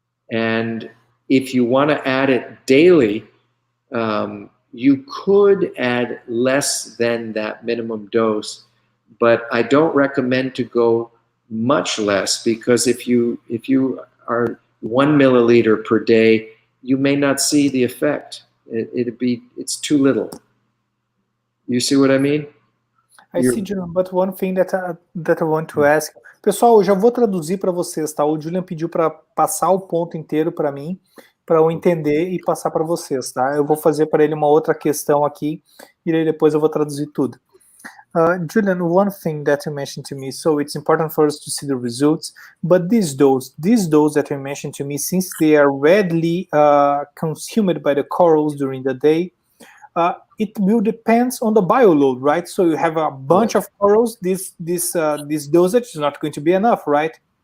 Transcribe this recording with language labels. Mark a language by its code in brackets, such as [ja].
[en] And if you want to add it daily, you could add less than that minimum dose, but I don't recommend to go much less, because if you are 1 milliliter per day, you may not see the effect. It's too little. You see what I mean? I see, Julian, but one thing that I want to ask. [pt] Pessoal, eu já vou traduzir para vocês, tá? O Julian pediu para passar o ponto inteiro para mim, para eu entender e passar para vocês, tá? Eu vou fazer para ele uma outra questão aqui e aí depois eu vou traduzir tudo. [en] Julian, one thing that you mentioned to me, so it's important for us to see the results, but these dose that you mentioned to me, since they are readily consumed by the corals during the day, it will depend on the bioload, right? So you have a bunch of corals, this dosage is not going to be enough, right?